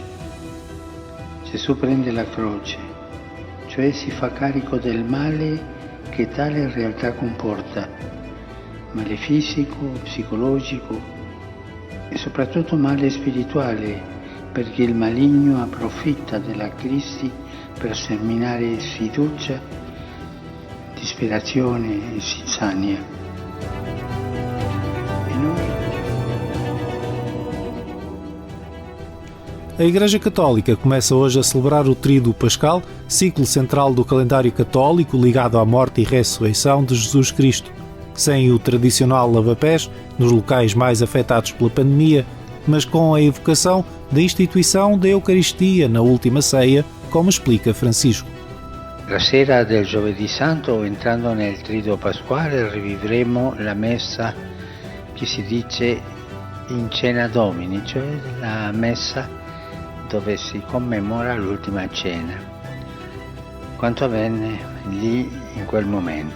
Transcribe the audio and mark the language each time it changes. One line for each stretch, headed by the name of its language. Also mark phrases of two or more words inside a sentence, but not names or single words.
Italian: Gesù prende la croce, cioè si fa carico del male che tale realtà comporta, male fisico, psicologico e soprattutto male spirituale, perché il maligno approfitta della crisi per seminare sfiducia, disperazione e zizzania. E noi?
Portuguese: A Igreja Católica começa hoje a celebrar o Tríduo Pascal, ciclo central do calendário católico ligado à morte e ressurreição de Jesus Cristo. Sem o tradicional lava-pés, nos locais mais afetados pela pandemia, mas com a evocação da instituição da Eucaristia na última ceia, como explica Francisco.
Italian: La sera del Giovedì Santo, entrando nel Triduo Pasquale, rivivremo la messa che si dice in
Latin: cena Domini,
Italian: cioè la messa dove si commemora l'ultima cena, quanto avvenne lì in quel momento.